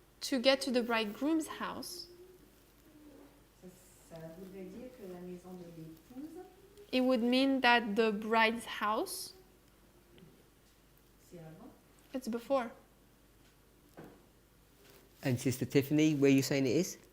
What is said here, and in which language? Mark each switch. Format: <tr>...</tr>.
<en>to get to the bridegroom's house,</en> <fr>ça voudrait dire que la maison de l'épouse,</fr> <en>it would mean that the bride's house,</en> <fr>c'est avant.</fr> <en>it's before. And Sister Tiffany, where are you saying it is?</en>